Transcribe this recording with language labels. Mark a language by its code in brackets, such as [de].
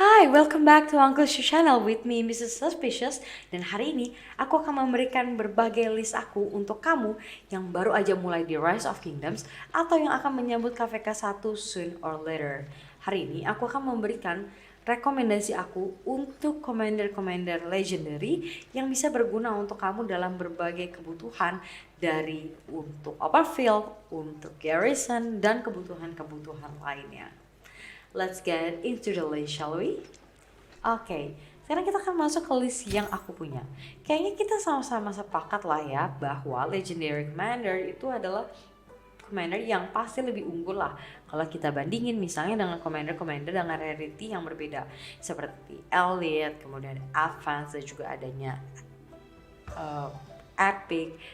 [en] welcome back to Uncle Shu Channel with me, Mrs. Suspicious. [id] Dan hari ini aku akan memberikan berbagai list aku untuk kamu yang baru aja mulai di Rise of Kingdoms atau yang akan menyambut KVK 1 soon or later. Hari ini aku akan memberikan rekomendasi aku untuk commander-commander legendary yang bisa berguna untuk kamu dalam berbagai kebutuhan, dari untuk open field, untuk garrison, dan kebutuhan-kebutuhan lainnya. [en] Let's get into the list, shall we? [id] Oke, sekarang kita akan masuk ke list yang aku punya. Kayaknya kita sama-sama sepakat lah ya bahwa Legendary Commander itu adalah commander yang pasti lebih unggul lah kalau kita bandingin misalnya dengan commander-commander dengan rarity yang berbeda seperti Elite, kemudian Advance, dan juga adanya Epic.